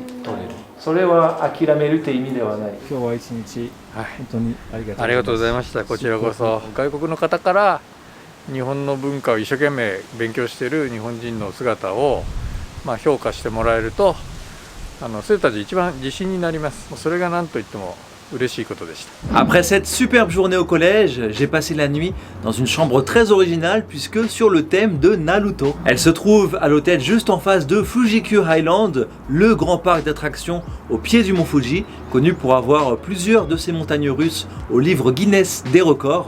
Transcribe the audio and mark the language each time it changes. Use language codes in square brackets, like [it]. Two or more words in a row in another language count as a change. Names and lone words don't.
[ja] それは諦めるって意味ではない。今日は一日、本当にありがとうございました。こちらこそ外国の方から日本の文化を一生懸命勉強している日本人の姿を評価してもらえると、生徒たち一番自信になります。それが何といっても嬉しいことでした。 [fr] Après cette superbe journée au collège, j'ai passé la nuit dans une chambre très originale puisque sur le thème de Naruto. Elle se trouve à l'hôtel juste en face de Fuji-Q Highland, le grand parc d'attractions au pied du mont Fuji, connu pour avoir plusieurs de ces montagnes russes au livre Guinness des records.